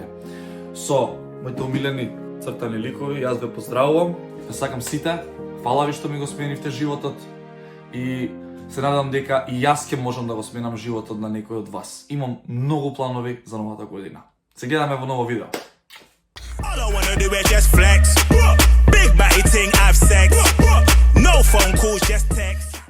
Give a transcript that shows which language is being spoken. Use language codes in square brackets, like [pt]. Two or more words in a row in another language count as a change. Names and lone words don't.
[mk] Со моите омилени цртани ликови, јас ве поздравувам, ве сакам сите, фала ви што ми го сменивте животот и се надам дека и јас ќе можам да го сменам животот на некој од вас. Имам многу планови за новата година. Се гледаме во ново видео. [en] All I wanna do is just flex. Big batty ting, have sex. No phone calls, just text.